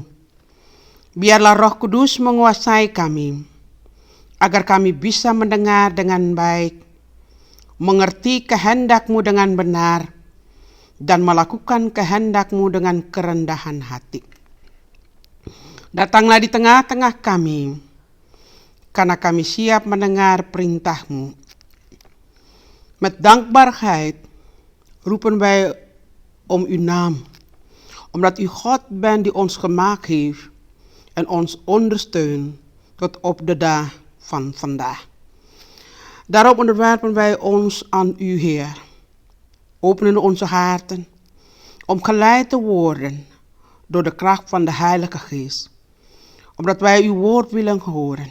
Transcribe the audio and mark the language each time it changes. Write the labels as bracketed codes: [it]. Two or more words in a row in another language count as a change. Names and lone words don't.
[id] Biarlah Roh Kudus menguasai kami, agar kami bisa mendengar dengan baik, mengerti kehendak-Mu dengan benar, dan melakukan kehendak-Mu dengan kerendahan hati. Datanglah di tengah-tengah kami, karena kami siap mendengar perintah-Mu. [nl] Met dankbaarheid roepen wij om uw naam, omdat u God bent die ons gemaakt heeft en ons ondersteunt tot op de dag van vandaag. Daarop onderwerpen wij ons aan u, Heer, openen onze harten om geleid te worden door de kracht van de Heilige Geest, omdat wij uw woord willen horen.